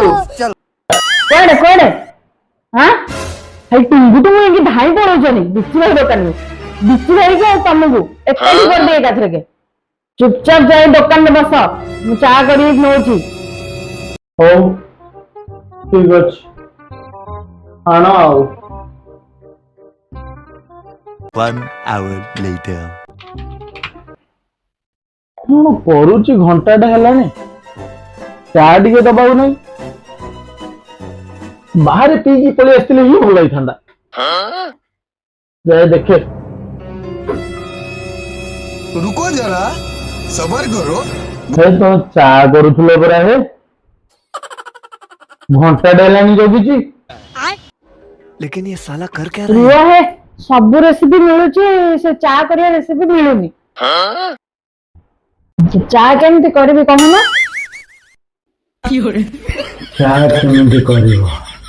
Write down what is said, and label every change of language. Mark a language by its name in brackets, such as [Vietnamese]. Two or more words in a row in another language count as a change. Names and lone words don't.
[Odia] କୁଆଡେ କୁଆଡେ ହଁ ଭାଇ ଟୁଙ୍ଗୁ ଟୁଙ୍ଗୁ ହେଇକି ଧାଇଁ ପଳଉଛନ୍ତି ବିଚି ଭାଇ ଦୋକାନକୁ। ବିଚି ଭାଇକି ଆଉ ତମକୁ ଏକାଠି କରିଦିଏ ଏକାଥରକେ। ଚୁପଚାପ ଯାଇ ଦୋକାନରେ ବସ, ମୁଁ ଚା କରିକି ନଉଛି। ହଉ ଠିକ ଅଛି, ଆଣ ଆଉ। [English] 1 hour later. [Odia] କଣ କରୁଛି ଘଣ୍ଟାଟା ହେଲାଣି, ଚା ଟିକେ ଦବାକୁ ନାହିଁ। ବାହାରେ ପିଇକି ପଳେଇ ଆସିଥିଲେ ହିଁ ଭଲ ହେଇଥାନ୍ତା। ଯାଏ ଦେଖେ। [Hindi] रुको जरा सबर करो। [Odia] ତମେ ଚା କରୁଥିଲ ପରା ହେ, ଘଣ୍ଟାଟେ ହେଲାଣି ଜଗିଛି। [Hindi] लेकिन ये साला कर क्या रहा है? [Odia] ରୁହ ହେ, ସବୁ ରେସିପି ମିଳୁଛି, ସେ ଚା କରିବା ରେସିପି ମିଳୁନି। ଚା କେମିତି କରିବି କହୁନ? ଚା କେମିତି କରିବ?